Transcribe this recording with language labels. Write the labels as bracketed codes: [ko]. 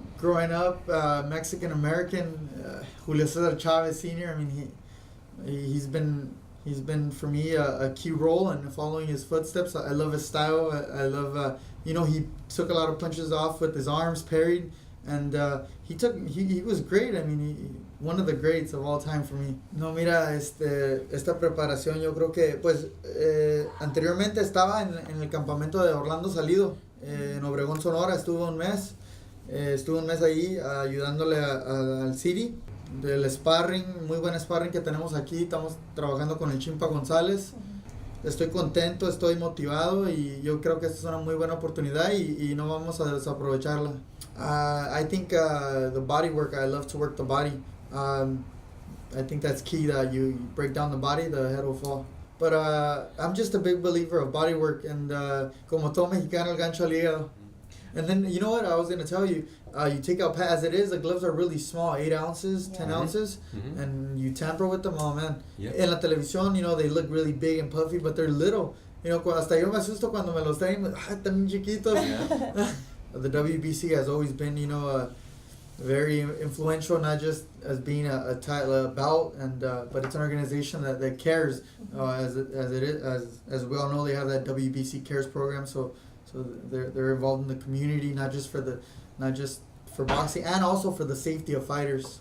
[en] Growing up, Mexican-American, Julio Cesar Chavez Sr., I mean, he's been for me a key role in following his footsteps. I love his style. I love, you know, he took a lot of punches off with his arms, parried, and he was great. I mean, one of the greats of all time for me. [es] No, mira, esta preparación yo creo que, pues, anteriormente estaba en el campamento de Orlando Salido, en Obregón, Sonora. Estuve un mes ahí ayudándole al City. Del sparring, muy buen sparring que tenemos aquí. Estamos trabajando con el Chimpa González. Estoy contento, estoy motivado, y yo creo que esta es una muy buena oportunidad y no vamos a desaprovecharla. [en] I think the body work, I love to work the body. I think that's key, that you break down the body, the head will fall. But I'm just a big believer of body work, and [es] como todo mexicano, el gancho al hígado. [en] And then, you know what, I was going to tell you, you take out as it is, the gloves are really small, 8 ounces, 10 ounces, and you tamper with them, oh man. [es] En la televisión, [en] you know, they look really big and puffy, but they're little. You know, [es] hasta yo me asusto cuando me los traen, también chiquitos. [en] The WBC has always been, you know, very influential, not just as being a title, bout, and but it's an organization that cares, as we all know, they have that WBC Cares program, so they're involved in the community, not just for boxing, and also for the safety of fighters.